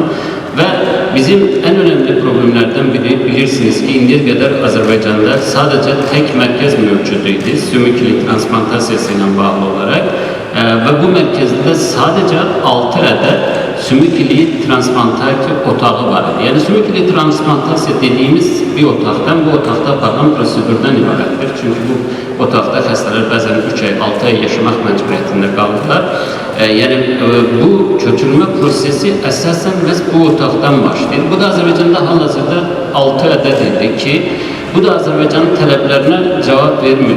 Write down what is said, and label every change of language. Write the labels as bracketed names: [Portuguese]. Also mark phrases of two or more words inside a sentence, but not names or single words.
[Turkish] Ve bizim en önemli problemlerden biri bilirsiniz ki indiye kadar Azerbaycan'da sadece tek merkez mevcuduydu. Sümükli transplantasiyasıyla bağlı olarak. Ve bu merkezde sadece 6 adet sümükli transplantasya otağı var. Yani sümükli transplantasya dediğimiz bir otaktan, bu otakta aparılan prosedürden ibarətdir. [Azerbaijani] Çünkü bu otaqda xəstələr bəzən 3 ay, 6 ay yaşamaq məcburiyyətində qalırlar. Yəni bu köçürülmə prosesi əsasən məhz bu otaqdan başlayır. Bu da Azərbaycanda hal-hazırda 6 ədəd idi ki, bu da Azərbaycanın tələblərinə cavab vermirdi.